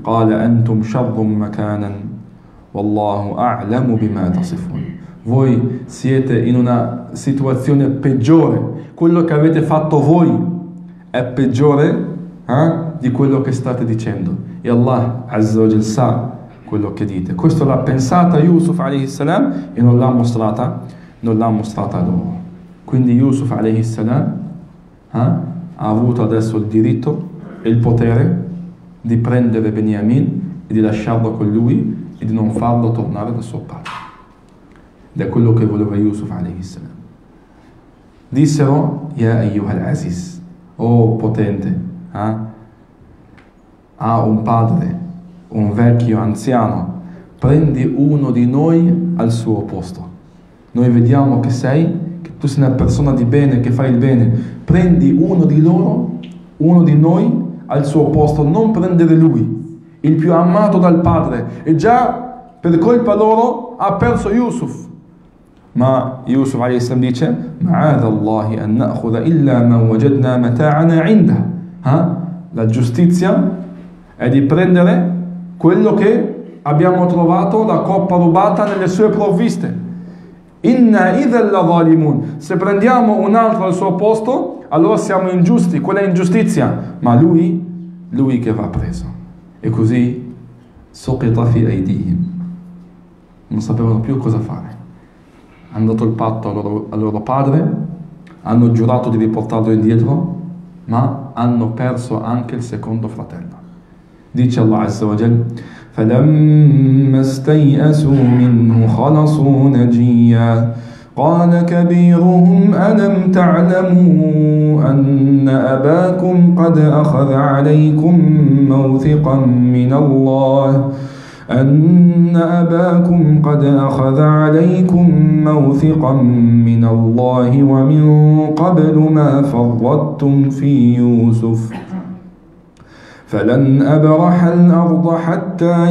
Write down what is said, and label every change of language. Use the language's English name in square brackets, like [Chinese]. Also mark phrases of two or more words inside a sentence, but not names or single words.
[Arabic] قال أنتم شر مكانا والله أعلم بما تصفون. [Italian] Voi siete in una situazione peggiore, quello che avete fatto voi è peggiore di quello che state dicendo, e [Arabic] الله عز وجل [Italian] sa quello che dite. Questo l'ha pensata Yusuf [Arabic] عليه السلام [Italian] e non l'ha mostrata loro. Quindi Yusuf [Arabic] عليه السلام [Italian] ha avuto adesso il diritto e il potere di prendere Beniamin e di lasciarlo con lui e di non farlo tornare da suo padre. Ed è quello che voleva Yusuf [Arabic] عليه السلام. Dissero, يا أيها العزيز, [Italian] oh potente, ha un padre, un vecchio anziano, prendi uno di noi al suo posto. Noi vediamo che tu sei una persona di bene, che fai il bene. Prendi uno di noi al suo posto, non prendere lui, il più amato dal padre. E già per colpa loro ha perso Yusuf. Ma Yusuf a.s. [Arabic] dice: معاذ الله أن نأخذ إلا من وجدنا متاعنا عنده. [Italian] La giustizia è di prendere quello che abbiamo trovato, la coppa rubata nelle sue provviste. [Arabic] إنا إذا لظالمون. [Italian] Se prendiamo un altro al suo posto, allora siamo ingiusti, quella è ingiustizia. Ma lui che va preso. E così [Arabic] سقط في أيديهم. [Italian] Non sapevano più cosa fare. Hanno dato il patto al loro padre, hanno giurato di riportarlo indietro, ma hanno perso anche il secondo fratello. [Arabic] Dice الله عز وجل: فَلَمَّا اسْتَيْأَسُوا مِنْهُ خَلَصُوا نَجِيًّا قَالَ كَبِيرُهُمْ أَلَمْ تَعْلَمُوا أَنَّ أَبَاكُمْ قَدْ أَخَذَ عَلَيْكُمْ مَوْثِقًا مِّنَ اللَّهِ وَمِن قَبْلُ مَا فَرَّطتُمْ فِي يُوسُفَ فلن أبرح الأرض حتى